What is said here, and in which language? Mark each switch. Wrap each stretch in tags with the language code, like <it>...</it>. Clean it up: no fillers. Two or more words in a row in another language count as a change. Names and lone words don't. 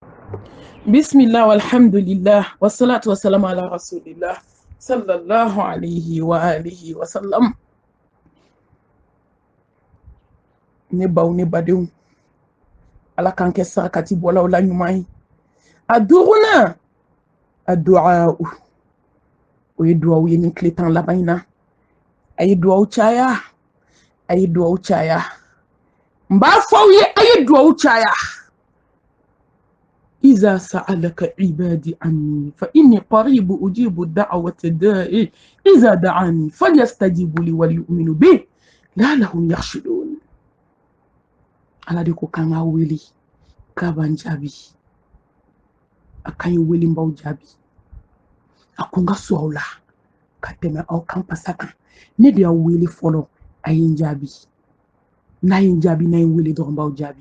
<ar>بسم الله والحمد لله والصلاة والسلام على رسول الله صلى الله عليه وآله وسلم.</ar> <bm>Ne baw ne badenw ala k'an kɛ sarakati bɔlaw la ɲuman ye. A duruna a du'a o ye duwawu ye nin tile 10 laban in na. A ye duwawu caya, a ye duwawu caya. N b'a fɔ aw ye a ye duwawu caya.</bm> <ar>إذا سألك عبادي عني فإني قريب أجيب الدعوة الداعي إذا دعاني فليستجيبوا لي وليؤمنوا بي لعلهم يرشدون.</ar> <bm>Ala de ko kan ka wele k'a b'an jaabi, a kan ye wele n b'aw jaabi, a ko n ka sɔn aw la ka tɛmɛ aw kan pasa kan. Ne de y'aw wele fɔlɔ, a ye n jaabi. N'a ye n jaabi, n'a ye n wele dɔrɔn n b'aw jaabi.</bm>